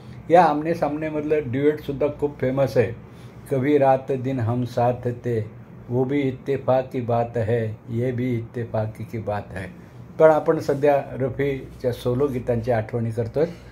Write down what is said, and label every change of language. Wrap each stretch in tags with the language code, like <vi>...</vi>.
<mr>या आमने सामनेमधलं ड्युएटसुद्धा खूप फेमस आहे.</mr> <hi>कभी रात दिन हम साथ थे, वो भी इत्तेफाक की बात है, ये भी इत्तेफाकी की बात है.</hi> <mr>पण आपण सध्या रफीच्या सोलो गीतांची आठवणी करतोय.</mr>